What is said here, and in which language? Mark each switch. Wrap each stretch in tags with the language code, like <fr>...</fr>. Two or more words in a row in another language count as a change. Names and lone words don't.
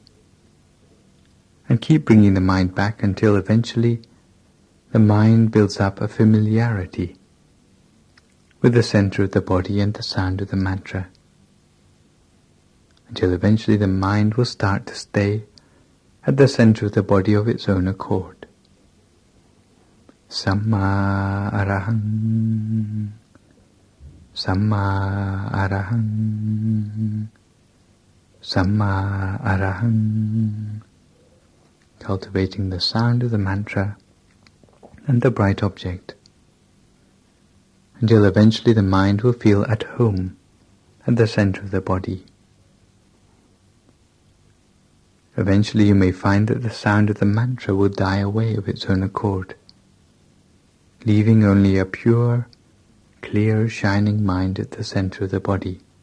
<en>And keep bringing the mind back until eventually the mind builds up a familiarity with the center of the body and the sound of the mantra, until eventually the mind will start to stay at the center of the body of its own accord.</en> <pi>Samma arahang, Samma arahang, Samma arahang.</pi> <en>Cultivating the sound of the mantra and the bright object, until eventually the mind will feel at home at the center of the body. Eventually you may find that the sound of the mantra will die away of its own accord, leaving only a pure, clear, shining mind at the center of the body.</en>